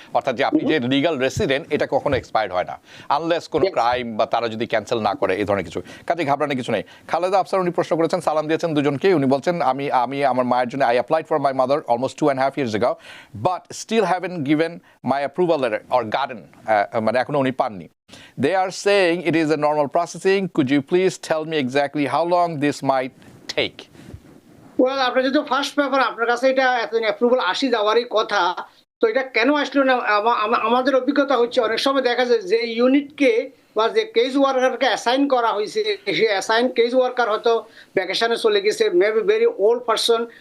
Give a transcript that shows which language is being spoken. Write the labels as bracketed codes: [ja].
[bn] অর্থাৎ যে আপনি যে লিগাল রেসিডেন্ট, এটা কখনো এক্সপায়ার্ড হয় না, আনলেস কোনো ক্রাইম বা তারা যদি ক্যান্সেল না করে, এই ধরনের কিছু। কাজে ঘাবড়ানোর কিছু নেই। খালেদা আফসার উনি প্রশ্ন করেছেন, সালাম দিয়েছেন দুজনকে। উনি বলছেন, আমি আমার মায়ের জন্য [en] I applied for my mother almost 2.5 years ago, but still haven't given my approval letter or garden, [bn] মানে এখনো উনি পাননি। [en] They are saying it is a normal processing. Could you please tell me exactly how long this might take? [bn] Well, আপনার যেহেতু first paper, আপনার কাছে এটা এতদিন অ্যাপ্রুভাল আসি যাওয়ারই কথা, তো এটা কেন আসলো না? আমাদের অভিজ্ঞতা হচ্ছে অনেক সময় দেখা যায় যে ইউনিটকে বা যে কেস ওয়ার্কারকে অ্যাসাইন করা হয়েছে, সে অ্যাসাইন কেস ওয়ার্কার হয়তো ভ্যাকেশনে চলে গেছে, [en] Maybe very old person.